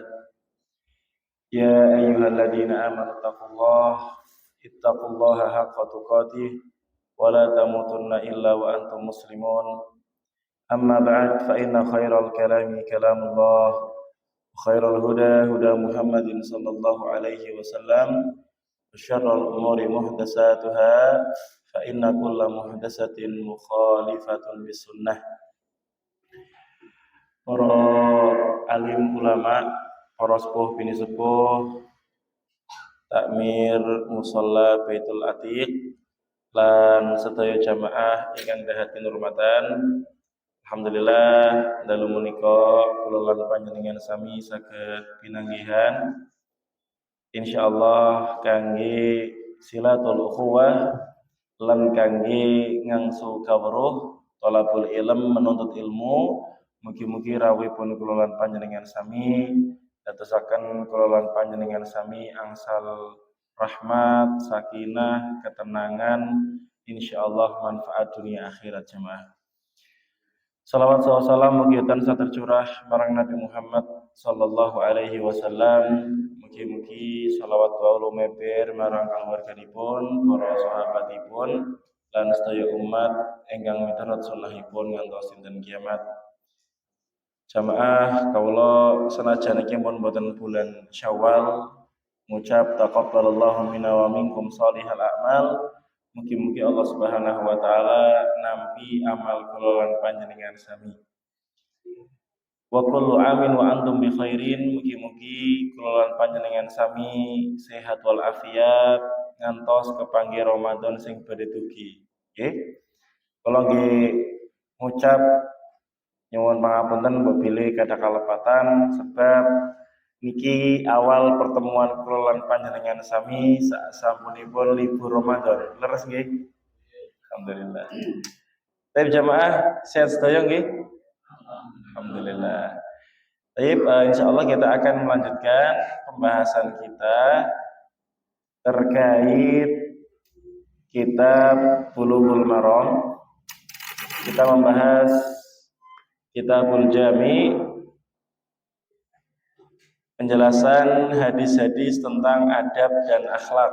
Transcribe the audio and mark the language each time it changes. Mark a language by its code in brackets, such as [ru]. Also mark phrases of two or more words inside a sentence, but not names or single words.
[ar] يا أيها الذين آمنوا اتقوا الله حق تقاته ولا تموتن إلا وأنتم مسلمون أما بعد فإن خير الكلام كلام الله وخير الهدى هدى محمد صلى الله عليه وسلم وشر الأمور محدثاتها فإن كل محدثة مخالفة بالسنة. [jv] Para alim ulama, para sepuh bini sepuh, takmir musalla Baitul Atiq lan sedaya jamaah ingkang dahatin hormatan. Alhamdulillah dalu menika kula lan panjenengan sami saged pinanggihan insyaallah kangge [ar] صلة الأخوة [jv] lan kangge ngangsu kawruh [ar] طلب العلم [id] menuntut ilmu. [jv] Mugi-mugi rawuhipun kula lan panjenengan sami dadosaken kula lan panjenengan sami angsal rahmat, sakinah, [id] ketenangan, insyaallah manfaat dunia akhirat jemaah. [jv] Salawat salam mugi tansah tercurah marang Nabi Muhammad [ar] صلى الله عليه وسلم. [jv] Mugi-mugi salawat wa lumeber marang keluarganipun, para sahabatipun lan sedaya umat ingkang miturut sunnahipun ngantos dinten kiamat. Jamaah kawula senajan iki pun boten bulan Syawal ngucap [ar] تقبل الله منا ومنكم صالح الأعمال. [jv] Mugi-mugi Allah [ar] سبحانه وتعالى [jv] nampi amal kula lan panjenengan sami. [ar] وكل عام وأنتم بخير. [jv] Mugi-mugi kula lan panjenengan sami sehat wal afiat ngantos kepanggih Ramadan sing badhe dugi. Nggih. Kula nggih ngucap nyuwun pangapunten apabila kada kalepatan sebab niki awal pertemuan kula lan panjenengan sami sasampunipun libur Ramadan. Leres nggih? Alhamdulillah. Baik jamaah, sehat sedaya nggih? Alhamdulillah. [id] Baik, insyaallah kita akan melanjutkan pembahasan kita terkait kitab Bulughul Maram. Kita membahas Kitabul Jami, penjelasan hadis-hadis tentang adab dan akhlak.